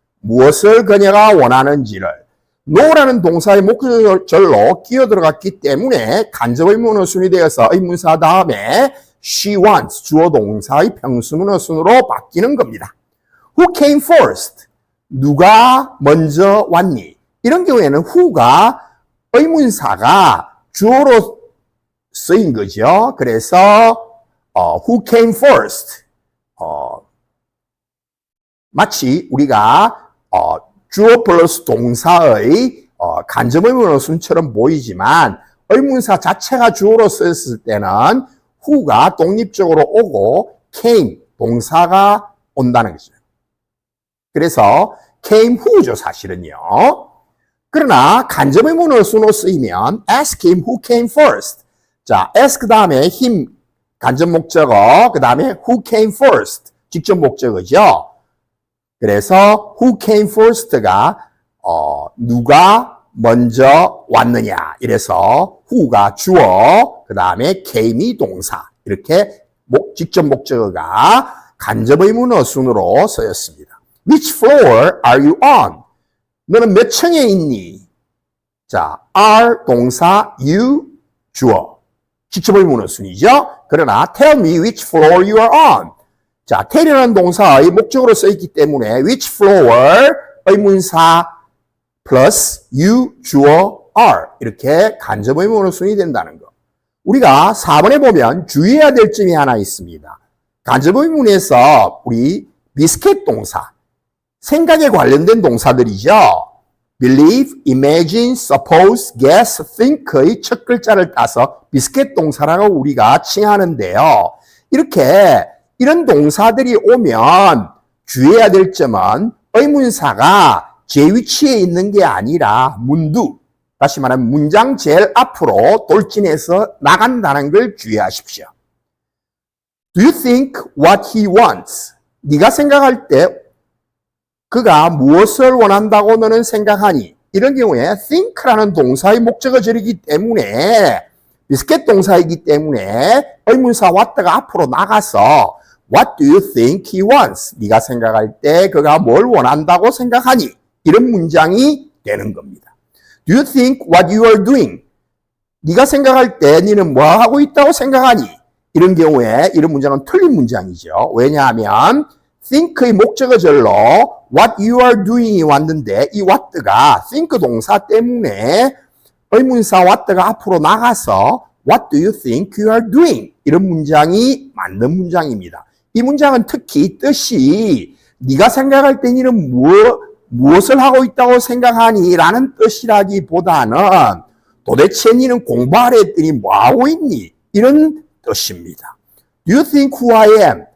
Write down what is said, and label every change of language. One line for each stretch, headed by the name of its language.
Korean: 무엇을 그녀가 원하는지를 no라는 동사의 목적어절로 끼어 들어갔기 때문에 간접 의문 어순이 되어서 의문사 다음에
English: she wants
Korean: 주어 동사의 평수문어순으로 바뀌는 겁니다.
English: Who came first?
Korean: 누가 먼저 왔니? 이런 경우에는 who가 의문사가 주어로 쓰인 거죠.
English: 그래서 who came first?
Korean: 마치 우리가 주어 플러스 동사의 간접 의문어순처럼 보이지만 의문사 자체가 주어로 쓰였을 때는 who가 독립적으로 오고 came 동사가 온다는 거죠. 그래서 came who죠, 사실은요. 그러나 간접 의문어순으로 쓰이면
English: ask him who came first.
Korean: 자, ask 다음에 him 간접 목적어, 그 다음에
English: who came first
Korean: 직접 목적어죠. 그래서
English: who came first
Korean: 가 누가 먼저 왔느냐. 이래서 who가 주어, 그 다음에 came이 동사. 이렇게 직접 목적어가 간접 의문어순으로 쓰였습니다.
English: Which floor are you on?
Korean: 너는 몇 층에 있니? 자, are 동사, you 주어. 직접 의문어순이죠.
English: 그러나 tell me which floor you are on.
Korean: 자, tell이라는 동사의 목적으로 쓰였기 때문에 which floor 의문사 플러스 you 주어 are 이렇게 간접 의문어순이 된다는 거. 우리가 4번에 보면 주의해야 될 점이 하나 있습니다. 간접 의문에서 우리 비스켓 동사, 생각에 관련된 동사들이죠. believe, imagine, suppose, guess, think의 첫 글자를 따서 비스켓 동사라고 우리가 칭하는데요. 이렇게 이런 동사들이 오면 주의해야 될 점은 의문사가 제 위치에 있는 게 아니라 문두, 다시 말하면 문장 제일 앞으로 돌진해서 나간다는 걸 주의하십시오.
English: Do you think what he wants?
Korean: 네가 생각할 때 그가 무엇을 원한다고 너는 생각하니? 이런 경우에 think라는 동사의 목적어절이기 때문에 비스켓 동사이기 때문에 의문사 what가 앞으로 나가서
English: What do you think he wants?
Korean: 네가 생각할 때 그가 뭘 원한다고 생각하니? 이런 문장이 되는 겁니다.
English: Do you think what you are doing?
Korean: 네가 생각할 때 너는 뭐 하고 있다고 생각하니? 이런 경우에 이런 문장은 틀린 문장이죠. 왜냐하면 think의 목적어절로
English: what you are doing
Korean: 이 왔는데 이 what가 think 동사 때문에 의문사 what가 앞으로 나가서
English: what do you think you are doing?
Korean: 이런 문장이 맞는 문장입니다. 이 문장은 특히 뜻이 네가 생각할 때 너는 무엇을 하고 있다고 생각하니? 라는 뜻이라기보다는 도대체 너는 공부하려 했더니 뭐 하고 있니? 이런 뜻입니다.
English: Do you think who I am?